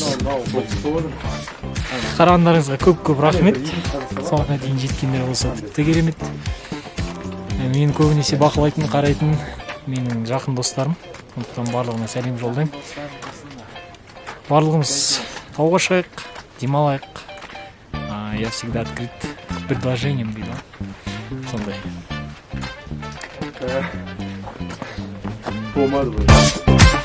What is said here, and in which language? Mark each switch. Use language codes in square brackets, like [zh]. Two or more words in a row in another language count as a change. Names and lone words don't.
[kk] Қарағандарыңызға көп рахмет. Соңына дейін жеткендер болса тіпті керемет. Мені көбінесе бақылайтын, қарайтын менің жақын достарым. Сондықтан барлығына сәлем жолдаймын. Барлығымыз тауға шығайық, демалайық. [ru] Я всегда открыт к предложениям дейді. [kk] Сондай. Болмады бұл.